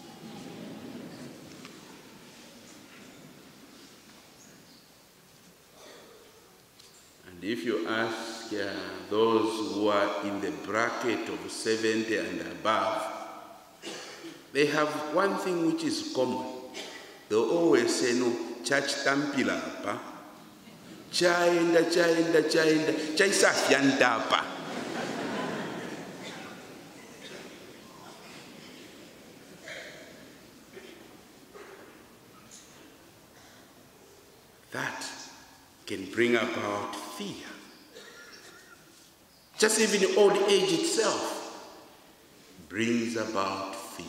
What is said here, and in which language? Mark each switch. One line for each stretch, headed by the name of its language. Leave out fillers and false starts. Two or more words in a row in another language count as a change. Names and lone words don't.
English: And if you ask those who are in the bracket of 70 and above, they have one thing which is common. They always say, no,
Bemba: church tampila apa, chaenda, chaisa yandapa.
English: That can bring about fear. Just even old age itself brings about fear.